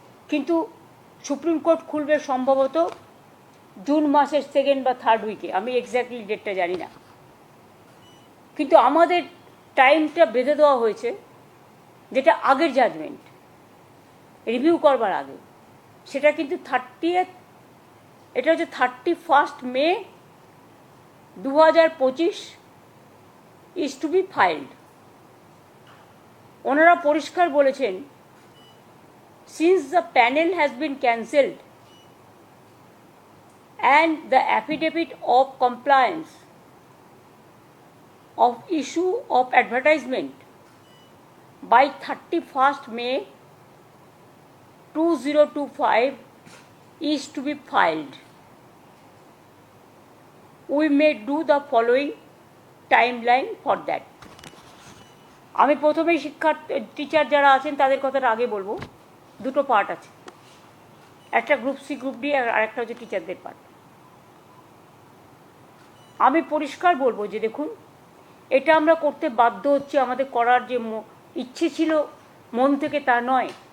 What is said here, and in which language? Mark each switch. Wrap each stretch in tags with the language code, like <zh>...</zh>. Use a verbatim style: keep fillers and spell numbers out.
<bn>কিন্তু supreme court খুলবে সম্ভবত জুন মাসের সেকেন্ড বা থার্ড উইকে, আমি এক্স্যাক্টলি ডেটটা জানি না, কিন্তু আমাদের টাইমটা বেঁধে দেওয়া হয়েছে, যেটা আগের জাজমেন্ট রিভিউ করবার আগে, সেটা কিন্তু থার্টিয়েথ এটা হচ্ছে থার্টি ফার্স্ট মে দু হাজার পঁচিশ</bn> <en>Is to be filed.</en> <bn>ওনারা পরিষ্কার বলেছেন,</bn> <en>Since the panel has been cancelled and the affidavit of compliance of issue of advertisement by thirty-first May twenty twenty-five is to be filed, we may do the following timeline for that.</en> <bn>আমি প্রথমেই শিক্ষার্থী teacher যারা আছেন তাদের কথাটা আগে বলবো। দুটো পার্ট আছে, একটা গ্রুপ সি গ্রুপ ডি আর একটা হচ্ছে টিচারদের পার্ট। আমি পরিষ্কার বলবো যে দেখুন, এটা আমরা করতে বাধ্য হচ্ছি, আমাদের করার যে ইচ্ছে ছিল মন থেকে তা নয়।</bn>